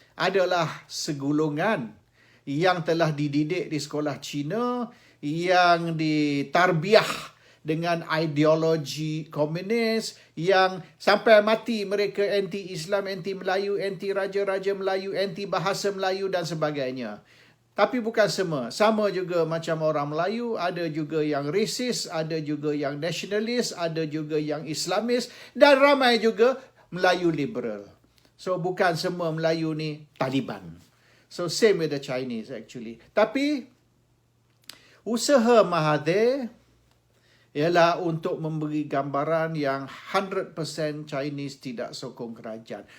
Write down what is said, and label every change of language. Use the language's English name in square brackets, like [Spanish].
[Malay] Adalah segulungan yang telah dididik di sekolah Cina, yang ditarbiah dengan ideologi komunis, yang sampai mati mereka anti-Islam, anti-Melayu, anti-raja-raja Melayu, anti-bahasa Melayu dan sebagainya. Tapi bukan semua. Sama juga macam orang Melayu, ada juga yang rasis, ada juga yang nasionalis, ada juga yang Islamis, dan ramai juga Melayu liberal. So bukan semua Melayu ni Taliban. [English] So same with the Chinese actually. [Malay] Tapi usaha Mahathir ialah untuk memberi gambaran yang 100% Chinese tidak sokong kerajaan.